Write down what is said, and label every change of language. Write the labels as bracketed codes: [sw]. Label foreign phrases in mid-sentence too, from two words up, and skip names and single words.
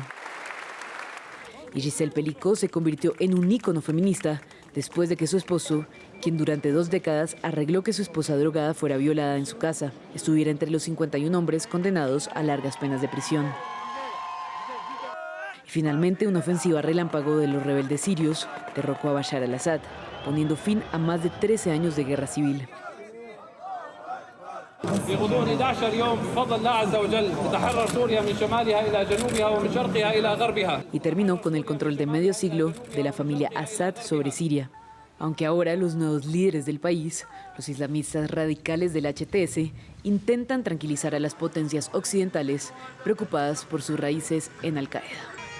[es] Y Gisèle Pelicot se convirtió en un ícono feminista después de que su esposo, quien durante 2 décadas arregló que su esposa drogada fuera violada en su casa, estuviera entre los 51 hombres condenados a largas penas de prisión. Y finalmente, una ofensiva relámpago de los rebeldes sirios derrocó a Bashar al-Assad, poniendo fin a más de 13 años de guerra civil. [ar] بغضون 11 يوم بفضل الله عز وجل تتحرر سوريا من شمالها إلى جنوبها ومن شرقها إلى غربها. [es] Y terminó con el control de medio siglo de la familia Assad sobre Siria. Aunque ahora los nuevos líderes del país, los islamistas radicales del HTS, intentan tranquilizar a las potencias occidentales preocupadas por sus raíces en Al-Qaeda.